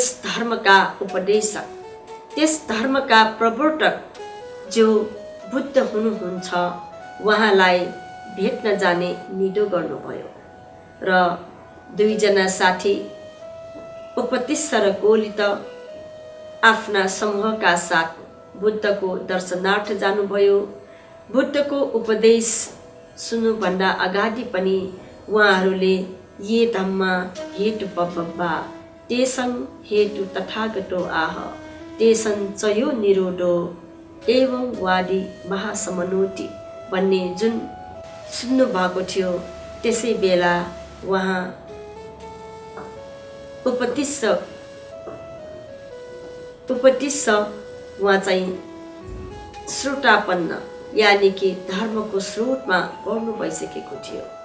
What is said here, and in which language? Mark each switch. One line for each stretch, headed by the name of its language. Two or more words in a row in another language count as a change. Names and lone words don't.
Nepali: धर्मका उपदेशक, त्यस धर्मका प्रवर्तक जो बुद्ध हुनुहुन्छ उहाँलाई भेट्न जाने निधो गर्नुभयो र 2 जना साथी उपतिस्स र कोलित आफ्ना समूहका साथ बुद्धको दर्शनार्थ जानुभयो। बुद्धको उपदेश सुन्नुभन्दा अगाडि पनि उहाँहरूले
Pali: ये धम्मा हेतु पब्बा तेसं हेतु तथागतो आह तेसं चयो निरोधो एवं वादी महासमनोति
Nepali: भन्ने जुन सुन्नु भएको थियो, त्यसै बेला उहाँ उपतिस्स उहाँ चाहिँ श्रोतापन्न यानि कि धर्मको स्रोतमा पर्नु भइसकेको थियो।